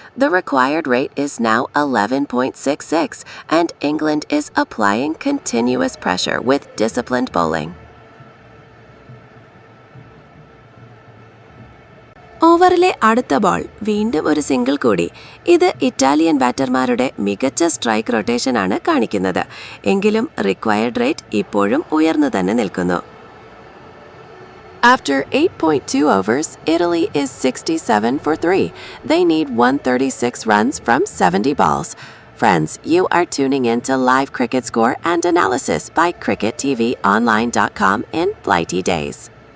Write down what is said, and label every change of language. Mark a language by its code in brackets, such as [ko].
[en] The required rate is now 11.66 and England is applying continuous pressure with disciplined bowling. [ml] ഓവറിലെ അടുത്ത ball വീണ്ടും ഒരു single കൂടി. ഇത് ഇറ്റാലിയൻ ബാറ്റർമാരുടെ മികച്ച സ്ട്രൈക്ക് റൊട്ടേഷനാണ് കാണിക്കുന്നത്. എങ്കിലും റിക്വയർഡ് റേറ്റ് ഇപ്പോഴും ഉയർന്നു തന്നെ നിൽക്കുന്നു. [en] After 8.2 overs, Italy is 67 for 3. They need 136 runs from 70 balls. Friends, you are tuning in to live cricket score and analysis by CricketTVOnline.com in Blighty Days.